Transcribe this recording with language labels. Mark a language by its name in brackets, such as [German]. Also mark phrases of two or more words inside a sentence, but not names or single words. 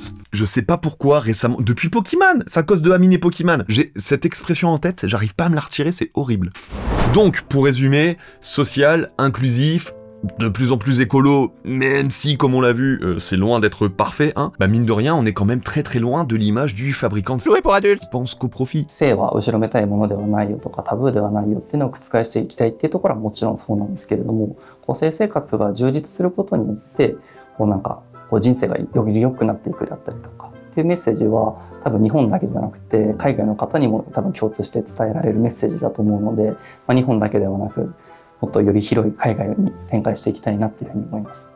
[French] Je sais pas pourquoi récemment, depuis Pokémon, c'est à cause de Amine et Pokémon, j'ai cette expression en tête, j'arrive pas à me la retirer, c'est horrible. Donc, pour résumer, social, inclusif, de plus en plus écolo, même si, comme on l'a vu, c'est loin d'être parfait, hein, bah mine de rien, on est quand même très loin de l'image du fabricant de jouets pour adultes qui pense qu'au profit. [Japanese] 性は後ろめたいものではないよとかタブーではないよっていうのを覆していきたいっていうところはもちろんそうなんですけれども、性生活が充実することによって人生がより良くなっていくだったりとかっていうメッセージは多分日本だけじゃなくて海外の方にも多分共通して伝えられるメッセージだと思うので、日本だけではなくもっとより広い海外に展開していきたいなっていうふうに思います。